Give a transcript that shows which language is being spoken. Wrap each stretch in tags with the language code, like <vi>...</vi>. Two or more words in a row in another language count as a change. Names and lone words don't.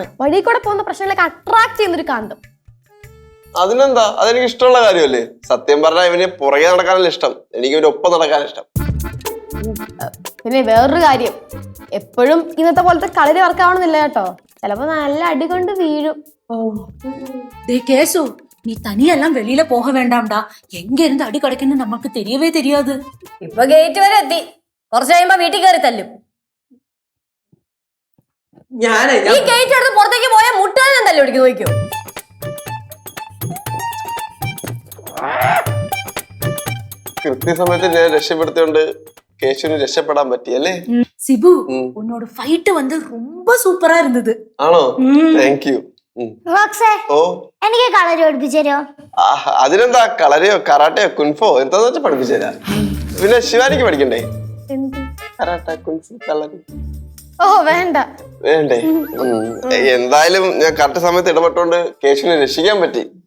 <ml>വഴി കൂടെ പോകുന്ന പ്രശ്നങ്ങളൊക്കെ അട്രാക്ട് ചെയ്യുന്ന ഒരു കാന്തം. അതിനെന്താ, അതെനിക്ക് ഇഷ്ടമുള്ള കാര്യമല്ലേ. സത്യം പറഞ്ഞാൽ ഇവന് പുറകെ നടക്കാനല്ല ഇഷ്ടം, എനിക്ക് ഇവന് ഒപ്പം നടക്കാൻ ഇഷ്ടം. പിന്നെ വേറൊരു കാര്യം, എപ്പോഴും ഇന്നത്തെ പോലത്തെ കളരി വർക്കാവണമെന്നില്ല കേട്ടോ. ചിലപ്പോ നല്ല അടി കൊണ്ട് വീഴും.</ml> <ta>கேசு நீ தனியெல்லாம் வெளியில போக வேண்டாம்டா. எங்க இருந்து அடி கிடைக்குன்னு நமக்கு தெரியவே தெரியாது.</ta> <ml>ഇപ്പൊ ഗേറ്റ് വരെ എത്തി. കുറച്ച് കഴിയുമ്പോ വീട്ടിൽ കയറി തല്ലും. ഈ ഗേറ്റ് എടുത്ത് പുറത്തേക്ക് പോയാൽ മുട്ടാനും തല്ലി പിടിക്കും. നോക്കിയോ? കൃത്യസമയത്ത് ഞാൻ രക്ഷപ്പെടുത്തിയോണ്ട് കേശുവിന് രക്ഷപ്പെടാൻ പറ്റിയല്ലേ?</ml> <ta>சிபு உன்னோட ஃபைட் வந்து ரொம்ப சூப்பரா இருந்தது.</ta> <ml>ആണോ?</ml> <en>thank you.</en> <ml>റോക്സേ ഓ എനിക്ക് കളരി പഠിപ്പിച്ചു തരുമോ? അതിനെന്താ, കളരിയോ കറാട്ടയോ കുൻഫോ എന്താന്ന് വെച്ചാൽ പഠിപ്പിച്ചു തരാം. പിന്നെ ശിവാനിക്ക് പഠിക്കണ്ടേ? കറാട്ട കുൻഫു കളരി. ഓ വേണ്ട വേണ്ടേ? എന്തായാലും ഞാൻ കറക്റ്റ് സമയത്ത് ഇടപെട്ടോണ്ട് കേശുവിനെ രക്ഷിക്കാൻ പറ്റി.</ml>